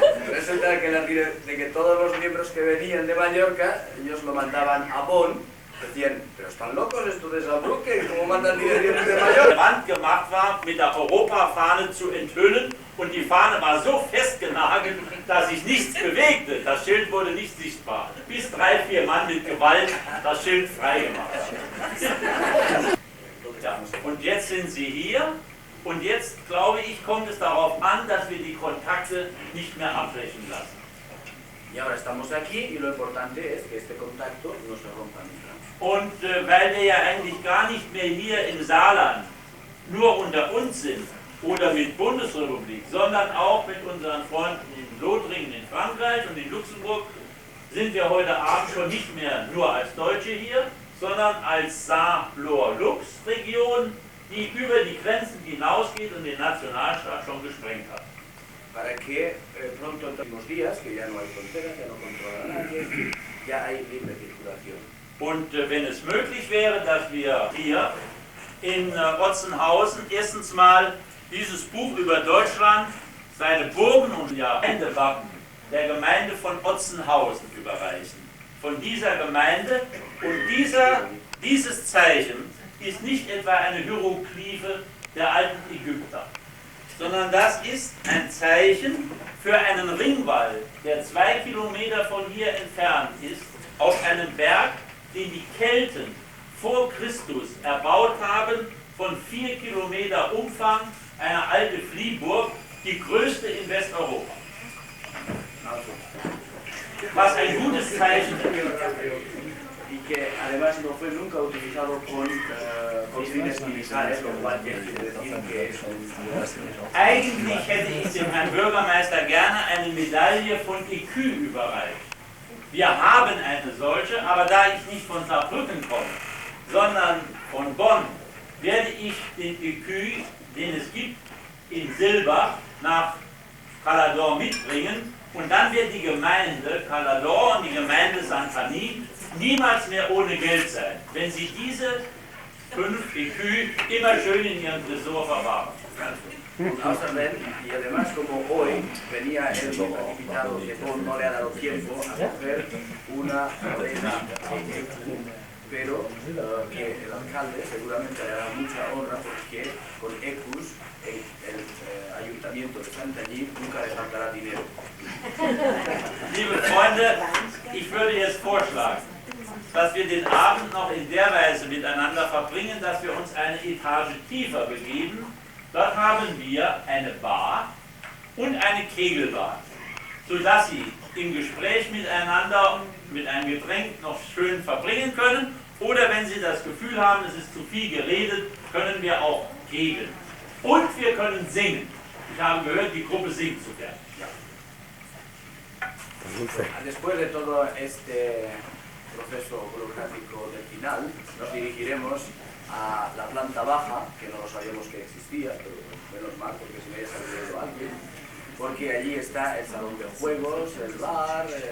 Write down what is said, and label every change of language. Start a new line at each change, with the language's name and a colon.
Spanish: Resulta de que todos los miembros que venían de Mallorca, ellos lo mandaban a Bonn. Decían, pero están locos estos de Saarbrücken, ¿cómo mandan directamente de Mallorca?
German: Wand gemacht war, mit der Europafahne zu enthüllen und die Fahne war so festgenagelt, dass sich nichts bewegte. Das Schild wurde nicht sichtbar. Bis 3-4 Mann mit Gewalt das Schild freigemacht haben. Ja. Und jetzt sind sie hier und jetzt, glaube ich, kommt es darauf an, dass wir die Kontakte nicht mehr abbrechen lassen.
Spanish: Y ahora estamos aquí y lo importante es que este contacto no se rompa nunca.
German: Und weil wir ja eigentlich gar nicht mehr hier im Saarland nur unter uns sind oder mit Bundesrepublik, sondern auch mit unseren Freunden in Lothringen in Frankreich und in Luxemburg, sind wir heute Abend schon nicht mehr nur als Deutsche hier, sondern als Saar-Lohr-Lux-Region, die über die Grenzen hinausgeht und den Nationalstaat schon gesprengt hat.
Spanish: Para que pronto en los días, que ya no hay fronteras, ya no controla nadie, ya hay libre circulación.
German: Und wenn es möglich wäre, dass wir hier in Otzenhausen erstens mal dieses Buch über Deutschland, seine Burgen und Gemeindewappen der Gemeinde von Otzenhausen überreichen. Von dieser Gemeinde und dieses Zeichen ist nicht etwa eine Hieroglyphe der alten Ägypter, sondern das ist ein Zeichen für einen Ringwall, der 2 Kilometer von hier entfernt ist, auf einem Berg, den die Kelten vor Christus erbaut haben, von 4 Kilometer Umfang, eine alte Fliehburg, die größte in Westeuropa. Was ein gutes Zeichen ist.
Spanish: Y que además no fue nunca utilizado con fines militares, lo cual quiere decir que es
German: Eigentlich hätte ich dem Herrn Bürgermeister gerne eine Medaille von Écu überreicht. Wir haben eine solche, aber da ich nicht von Saarbrücken komme, sondern von Bonn, werde ich den Écu, den es gibt, in Silber nach Calador mitbringen und dann wird die Gemeinde Calador und die Gemeinde Santani niemals mehr ohne Geld sein, wenn sie diese 5 Écus immer schön in ihrem Tresor verwahren. Außerdem,
Spanish: y además como hoy venía el invitado que no le ha dado tiempo a coger una moneda, pero que el alcalde seguramente le hará mucha honra porque con ECUS el ayuntamiento de Santanyí nunca le faltará dinero.
German: Liebe Freunde, ich würde jetzt vorschlagen, dass wir den Abend noch in der Weise miteinander verbringen, dass wir uns eine Etage tiefer begeben. Dort haben wir eine Bar und eine Kegelbahn, sodass Sie im Gespräch miteinander mit einem Getränk noch schön verbringen können. Oder wenn Sie das Gefühl haben, es ist zu viel geredet, können wir auch kegeln. Und wir können singen. Ich habe gehört, die Gruppe singt so gern.
Spanish: Después de todo este proceso burocrático del final, nos dirigiremos a la planta baja, que no lo sabíamos que existía, pero menos mal, porque se me había salido alguien, porque allí está el salón de juegos, el bar,